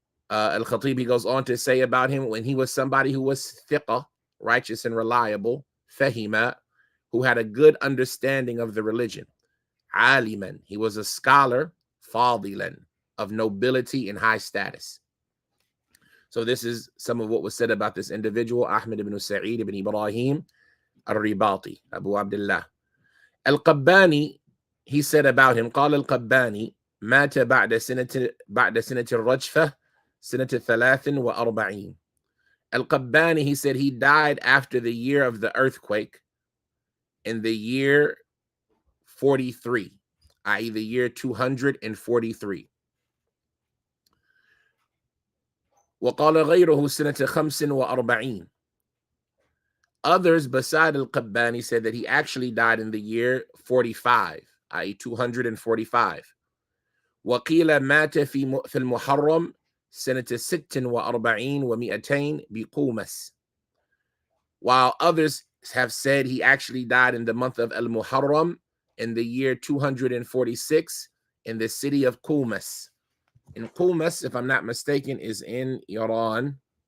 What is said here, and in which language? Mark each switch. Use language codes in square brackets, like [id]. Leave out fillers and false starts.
[en] Al-Khatib, he goes on to say about him when he was somebody who was thiqah, righteous and reliable, fahima, who had a good understanding of the religion. Aliman, he was a scholar, fadilan, of nobility and high status. So this is some of what was said about this individual, Ahmed ibn Sa'id ibn Ibrahim al-Ribati, Abu Abdullah. Al-Qabbani, he said about him, [ar] قال القباني مات بعد سنة الرجفة سنة 43. [en] Al-Qabbani, he said he died after the year of the earthquake in the year 43, i.e. the year 243. [ar] وقال غيره سنة 45. [en] Others beside Al-Qabbani said that he actually died in the year 45, i.e. 245. [ar] وقيل مات في المحرم سنة 46 و200 بقومس. [en] While others have said he actually died in the month of Al-Muharram in the year 246 in the city of Qumas. And Qumas, if I'm not mistaken, is in Iran.